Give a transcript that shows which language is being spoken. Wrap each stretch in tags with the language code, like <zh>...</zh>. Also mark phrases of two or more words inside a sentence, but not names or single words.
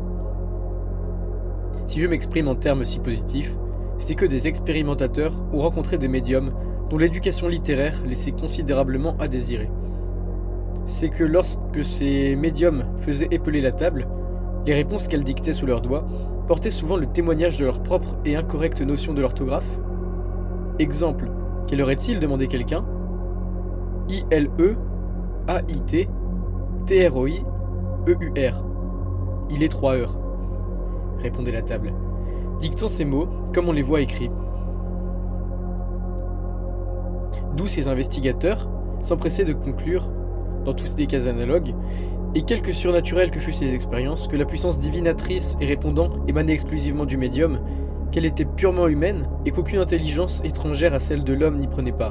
<fr>Si je m'exprime en termes si positifs, c'est que des expérimentateurs ont rencontré des médiums dont l'éducation littéraire laissait considérablement à désirer. C'est que lorsque ces médiums faisaient épeler la table, les réponses qu'elles dictaient sous leurs doigts portaient souvent le témoignage de leur propre et incorrecte notion de l'orthographe. Exemple, quelle heure est-il? Demandait quelqu'un. I-L-E-A-I-T T-R-O-I-E-U-R. Il est 3 heures, répondait la table, dictant ces mots comme on les voit écrits. D'où ces investigateurs s'empressaient de conclure, dans tous des cas analogues, et quelque surnaturelles que fussent ces expériences, que la puissance divinatrice et répondant émanait exclusivement du médium, qu'elle était purement humaine et qu'aucune intelligence étrangère à celle de l'homme n'y prenait part.</fr>